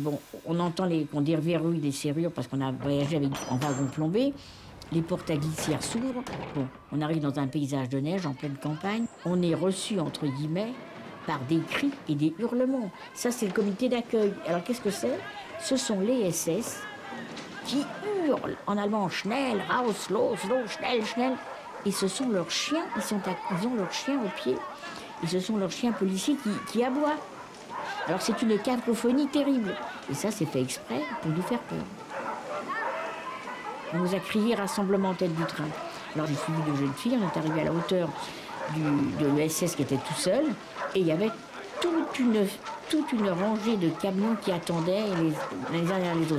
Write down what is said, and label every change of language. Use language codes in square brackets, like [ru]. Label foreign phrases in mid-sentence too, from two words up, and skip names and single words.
[fr] Bon, on entend qu'on déverrouille des serrures parce qu'on a voyagé en wagon plombé. Les portes à glissière s'ouvrent. Bon, on arrive dans un paysage de neige en pleine campagne. On est reçu, entre guillemets, par des cris et des hurlements. Ça, c'est le comité d'accueil. Alors, qu'est-ce que c'est? Ce sont les SS qui hurlent en allemand « [de] Schnell, raus, los, los, schnell, schnell ». [fr] Et ce sont leurs chiens, ils ont leurs chiens au pied. Et ce sont leurs chiens policiers qui aboient. Alors, c'est une cacophonie terrible. Et ça, c'est fait exprès pour nous faire peur. On nous a crié « rassemblement en tête du train ». Alors, j'ai suivi 2 jeunes filles, on est arrivé à la hauteur de l'ESS qui était tout seul, et il y avait toute une rangée de camions qui attendaient les uns derrière les autres.